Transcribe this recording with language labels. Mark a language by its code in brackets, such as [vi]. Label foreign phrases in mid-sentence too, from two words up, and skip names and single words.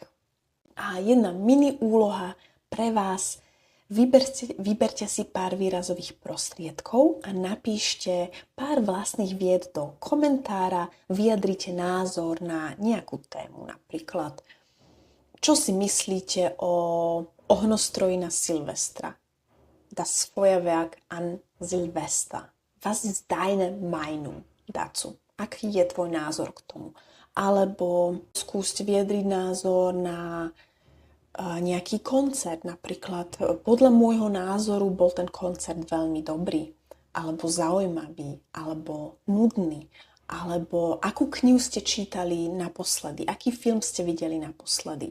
[sk] A jedna mini úloha pre vás: vyberte si pár výrazových prostriedkov a napíšte pár vlastných vied do komentára, vyjadrite názor na nejakú tému, napríklad čo si myslíte o ohnostroji na Silvestra? [de] Das Feuerwerk an Silvester. Was ist deine Meinung dazu? [sk] Aký je tvoj názor k tomu? Alebo skúste vyjadriť názor na nejaký koncert. Napríklad, podľa môjho názoru bol ten koncert veľmi dobrý, alebo zaujímavý, alebo nudný, alebo akú knihu ste čítali naposledy, aký film ste videli naposledy.